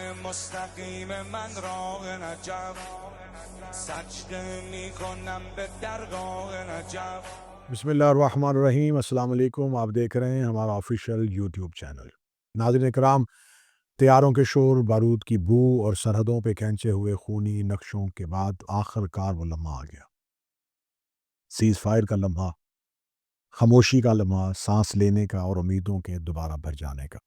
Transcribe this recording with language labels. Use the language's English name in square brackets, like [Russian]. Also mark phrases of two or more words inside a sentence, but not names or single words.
[Persian] مستقیم من راه نجف سجده میکنم به درگاه نجف. [Arabic] بسم اللہ الرحمن الرحیم۔ السلام علیکم۔ [Urdu] آپ دیکھ رہے ہیں ہمارا [English] official YouTube channel. [Urdu] ناظرین کرام، طیاروں کے شور، بارود کی بو اور سرحدوں پہ کھینچے ہوئے خونی نقشوں کے بعد آخر کار وہ لمحہ آ گیا۔ [English] cease fire [Urdu] کا لمحہ، خاموشی کا لمحہ، سانس لینے کا اور امیدوں کے دوبارہ بھر جانے کا۔